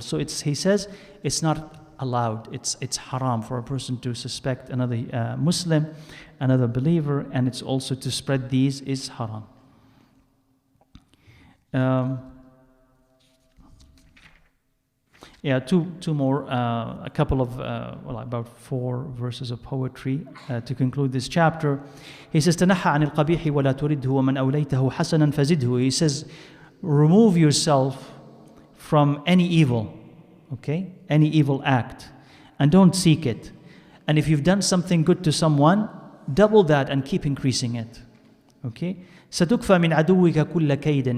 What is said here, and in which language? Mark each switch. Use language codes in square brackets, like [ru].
[en] So he says it's not allowed. It's haram for a person to suspect another Muslim, another believer, and it's also to spread these is haram. Two more, a couple of, about 4 verses of poetry to conclude this chapter. He says, [ar] تَنَحَّ عَنِ الْقَبِيحِ وَلَا تُرِدْهُ وَمَنْ أَوْلَيْتَهُ حَسَنًا فَزِدْهُ. [en] He says, remove yourself from any evil, okay? Any evil act, and don't seek it. And if you've done something good to someone, double that and keep increasing it, okay? [ar] سَتُكْفَى مِنْ عَدُوِّكَ كُلَّ كَيْدٍ.